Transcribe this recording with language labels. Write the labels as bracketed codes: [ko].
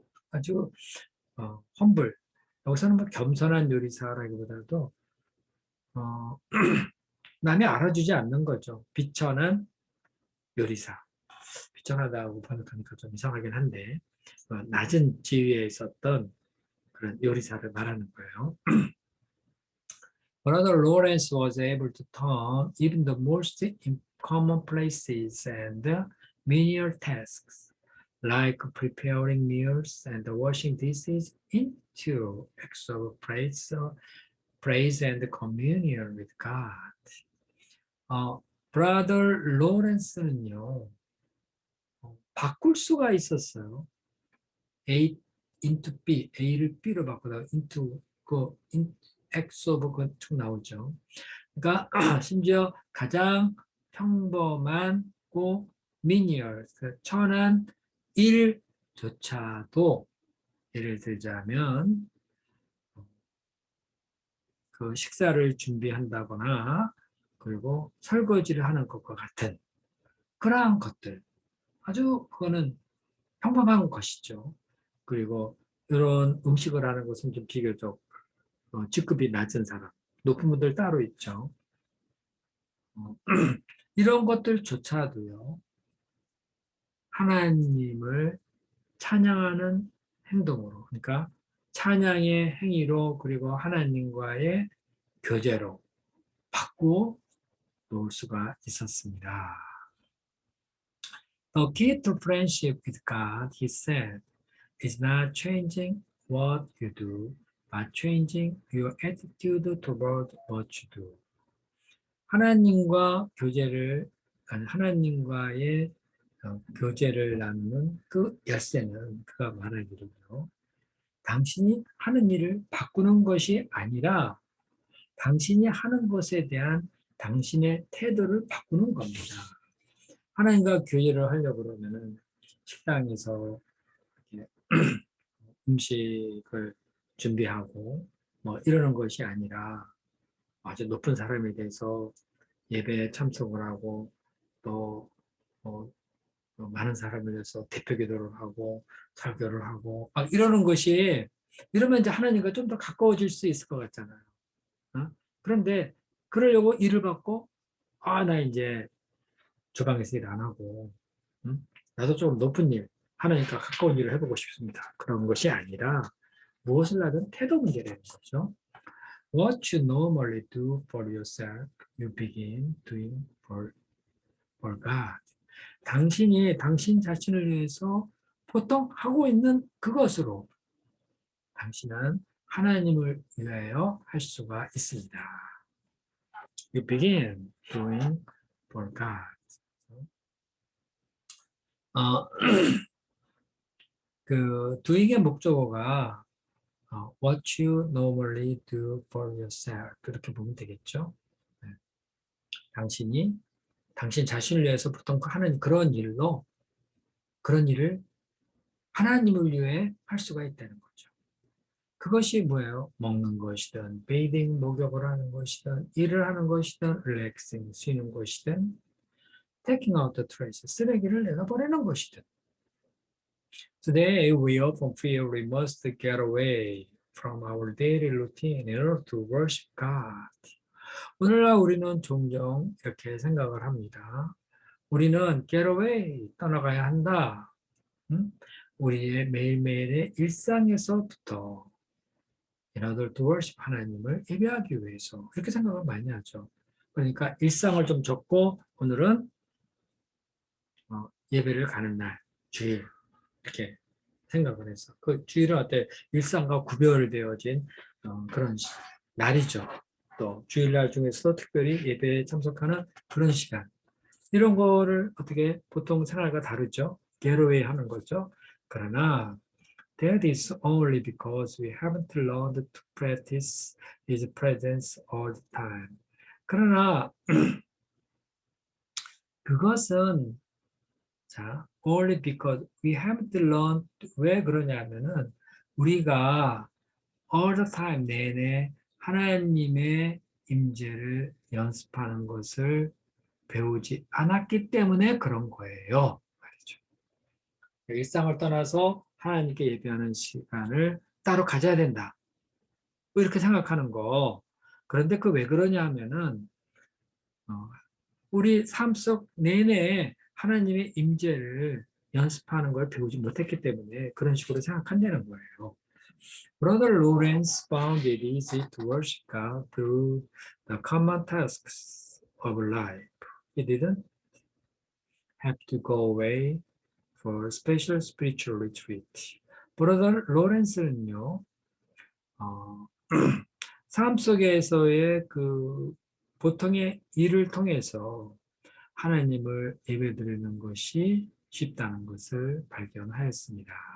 [ko] 아주 험블. 여기서는 뭐 겸손한 요리사라기보다도 어, 남이 알아주지 않는 거죠. 비천한 요리사. 비천하다고 번역하니까 좀 이상하긴 한데 낮은 지위에 있었던 그런 요리사를 말하는 거예요. [en] Brother Lawrence was able to turn even the most commonplaces and menial tasks, like preparing meals and washing dishes, into acts of praise and communion with God. [ko] Brother Lawrence는요, 바꿀 수가 있었어요. [en] A into B, [ko] A를 B로 바꾸다가 into X of 쭉 나오죠. 그러니까 심지어 가장 평범하고 menial, 천한 일조차도 예를 들자면 그 식사를 준비한다거나 그리고 설거지를 하는 것과 같은 그러한 것들 아주 그거는 평범한 것이죠. 그리고 이런 음식을 하는 것은 좀 비교적 직급이 낮은 사람, 높은 분들 따로 있죠. 이런 것들조차도요, 하나님을 찬양하는 행동으로, 그러니까 찬양의 행위로 그리고 하나님과의 교제로 바꾸어 놓을 수가 있었습니다. [en] The key to friendship with God, he said, is not changing what you do, but changing your attitude toward what you do. [ko] 하나님과 교제를, 아니, 하나님과의 교제를 나누는 그 열쇠는 그가 말하기로요. 당신이 하는 일을 바꾸는 것이 아니라 당신이 하는 것에 대한 당신의 태도를 바꾸는 겁니다. 하나님과 교제를 하려고 그러면은 식당에서 이렇게 음식을 준비하고 뭐 이러는 것이 아니라 아주 높은 사람에 대해서 예배에 참석을 하고 또 많은 사람을 위해서 대표 기도를 하고 설교를 하고 막 이러는 것이 이러면 이제 하나님과 좀 더 가까워질 수 있을 것 같잖아요. 어? 그런데 그러려고 일을 받고 나 이제 주방에서 일 안 하고 나도 좀 높은 일 하나님과 가까운 일을 해보고 싶습니다. 그런 것이 아니라 무엇을 하든 태도 문제라는 거죠. [en] What you normally do for yourself, you begin doing for God. [ko] 당신이 당신 자신을 위해서 보통 하고 있는 그것으로 당신은 하나님을 위하여 할 수가 있습니다. [en] You begin doing for God. [ko] 그 doing의 목적어가 [en] what you normally do for yourself [ko] 그렇게 보면 되겠죠. 네. 당신이 당신 자신을 위해서 보통 하는 그런 일을 하나님을 위해 할 수가 있다는 거죠. 그것이 뭐예요? 먹는 것이든, 베이딩, 목욕을 하는 것이든, 일을 하는 것이든, 릴렉싱, 쉬는 것이든, [en] taking out the trash, [ko] 쓰레기를 내다버리는 것이든. [en] Today, we often feel we must get away from our daily routine in order to worship God. [ko] 오늘날 우리는 종종 이렇게 생각을 합니다. 우리는 [en] get away, [ko] 떠나가야 한다. 우리의 매일매일의 일상에서부터 [en] in order to worship [ko] 하나님을 예배하기 위해서 이렇게 생각을 많이 하죠. 그러니까 일상을 좀 접고 오늘은 예배를 가는 날, 주일 이렇게 생각을 해서 그 주일은 어때 일상과 구별되어진 그런 날이죠. 또 주일날 중에서도 특별히 예배에 참석하는 그런 시간 이런 거를 어떻게 보통 생활과 다르죠. getaway 하는 거죠. 그러나 [en] that is only because we haven't learned to practice His presence all the time. [ko] 그러나 그것은 자, [en] only because we haven't learned [ko] 왜 그러냐면은 우리가 [en] all the time [ko] 내내 하나님의 임재를 연습하는 것을 배우지 않았기 때문에 그런 거예요. 말이죠. 일상을 떠나서 하나님께 예배하는 시간을 따로 가져야 된다. 뭐 이렇게 생각하는 거. 그런데 그 왜 그러냐 하면은 우리 삶 속 내내 하나님의 임재를 연습하는 걸 배우지 못했기 때문에 그런 식으로 생각한다는 거예요. [en] Brother Lawrence found it easy to worship God through the common tasks of life. He didn't have to go away for special spiritual retreat. [ko] Brother Lawrence는요, 삶 속에서의 그 보통의 일을 통해서 하나님을 예배드리는 것이 쉽다는 것을 발견하였습니다.